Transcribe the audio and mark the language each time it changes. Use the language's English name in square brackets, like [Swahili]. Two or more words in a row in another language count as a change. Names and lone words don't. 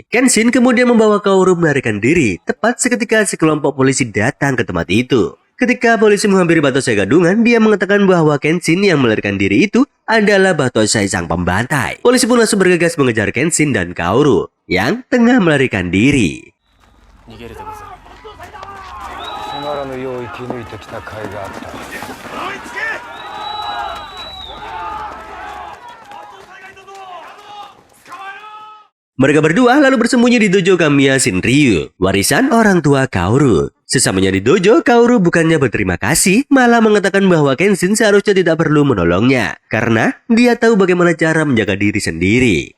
[Indonesian] Kenshin kemudian membawa Kaoru melarikan diri, tepat seketika sekelompok polisi datang ke tempat itu. Ketika polisi menghampiri Batosai Gadungan, dia mengatakan bahwa Kenshin yang melarikan diri itu adalah Batosai sang pembantai. Polisi pun langsung bergegas mengejar Kenshin dan Kaoru yang tengah melarikan diri. [Japanese] 逃げるでござる。つまらぬよう生き抜いてきた甲斐があった。追いつけ。 [Indonesian] Mereka berdua lalu bersembunyi di dojo Kamiya Shinryu, warisan orang tua Kaoru. Sesamanya di dojo, Kaoru bukannya berterima kasih, malah mengatakan bahwa Kenshin seharusnya tidak perlu menolongnya, karena dia tahu bagaimana cara menjaga diri sendiri.